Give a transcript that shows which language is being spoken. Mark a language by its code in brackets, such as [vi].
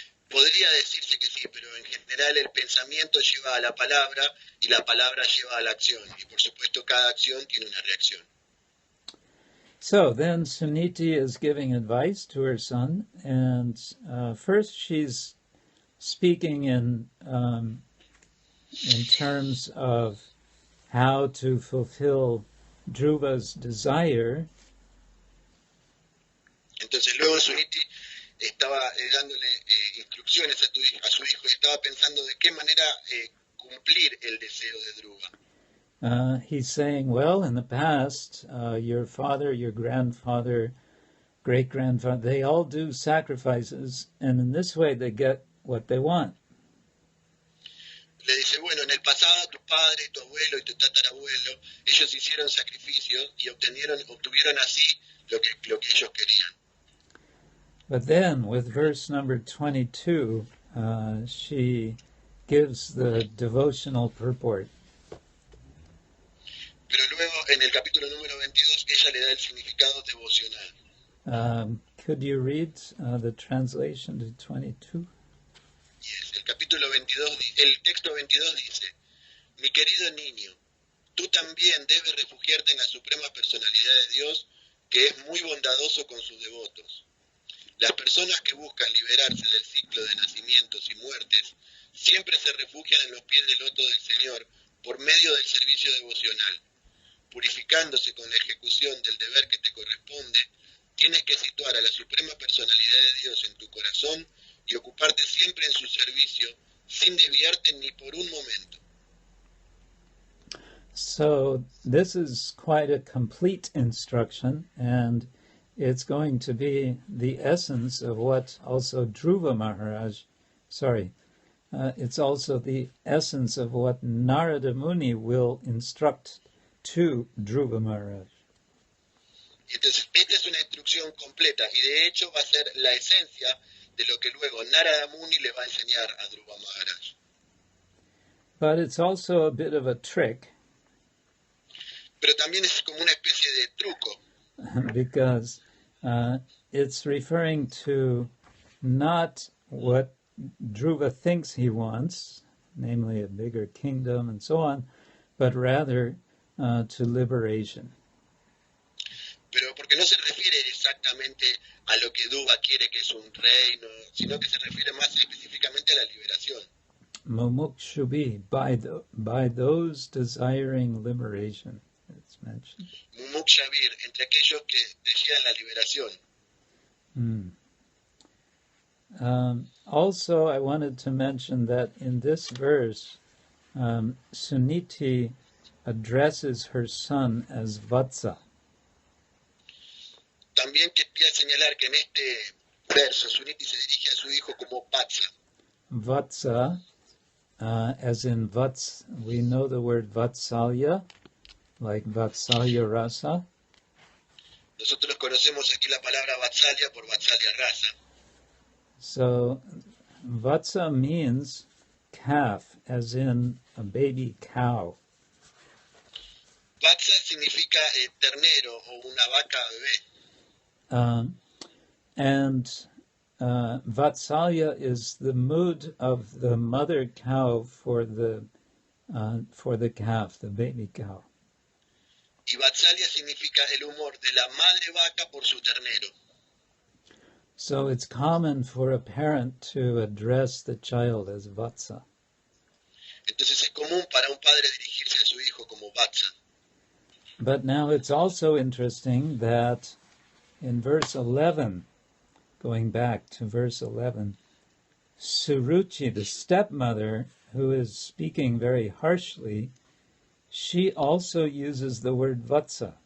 [es] Podría decirse que sí, pero en general el pensamiento lleva a la palabra y la palabra lleva a la acción. Y por supuesto cada acción tiene una reacción. [en] So then Suniti is giving advice to her son, and first she's speaking in terms of how to fulfill Dhruva's desire. [es] Entonces luego Suniti estaba dándole instrucciones a su hijo y estaba pensando de qué manera cumplir el deseo de Dhruva. [en] He's saying, well, in the past, your father, your grandfather, great-grandfather, they all do sacrifices, and in this way they get what they want. [es] Le dice, bueno, en el pasado tu padre, tu abuelo y tu tatarabuelo, ellos hicieron sacrificios y obtuvieron así lo que ellos querían. [en] But then, with verse number 22, she gives the devotional purport. [es] Pero luego, en el capítulo número 22, ella le da el significado devocional. [en] Could you read the translation to 22? Yes. [es] El capítulo 22, el texto 22 dice, mi querido niño, tú también debes refugiarte en la suprema personalidad de Dios, que es muy bondadoso con sus devotos. Las personas que buscan liberarse del ciclo de nacimientos y muertes siempre se refugian en los pies del loto del Señor por medio del servicio devocional. Purificándose con la ejecución del deber que te corresponde, tienes que situar a la suprema personalidad de Dios en tu corazón y ocuparte siempre en su servicio sin desviarte ni por un momento. [en] So this is quite a complete instruction, and it's going to be the essence of what also Dhruva Maharaj, it's also the essence of what Narada Muni will instruct to Dhruva Maharaj. [es] Entonces, esta es una instrucción completa y de hecho va a ser la esencia de lo que luego Narada Muni le va a enseñar a Dhruva Maharaj. [en] But it's also a bit of a trick. [es] Pero también es como una especie de truco. [en] Because it's referring to not what Dhruva thinks he wants, namely a bigger kingdom and so on, but rather to liberation. [es] Pero porque no se refiere exactamente a lo que Dhruva quiere, que es un reino, sino que se refiere más específicamente a la liberación. [en] Mumukshubi, by those desiring liberation, it's mentioned. [es] Mumukshavir, entre aquellos que desean la liberación. [en] Also, I wanted to mention that in this verse, Suniti addresses her son as Vatsa. [es] También quería señalar que en este verso Suniti se dirige a su hijo como Vatsa. [en] Vatsa, as in Vats, we know the word Vatsalya, like Vatsalya Rasa. [es] Nosotros conocemos aquí la palabra Vatsalya por Vatsalya Rasa. [en] So, Vatsa means calf, as in a baby cow. [es] Vatsa significa ternero o una vaca bebé. [en] And Vatsalya is the mood of the mother cow for the calf, the baby cow. [es] Y Vatsalya significa el humor de la madre vaca por su ternero. [en] So it's common for a parent to address the child as Vatsa. [es] Entonces es común para un padre dirigirse a su hijo como Vatsa. [en] But now it's also interesting that in verse 11, going back to verse 11, Suruchi, the stepmother, who is speaking very harshly, she also uses the word Vatsa.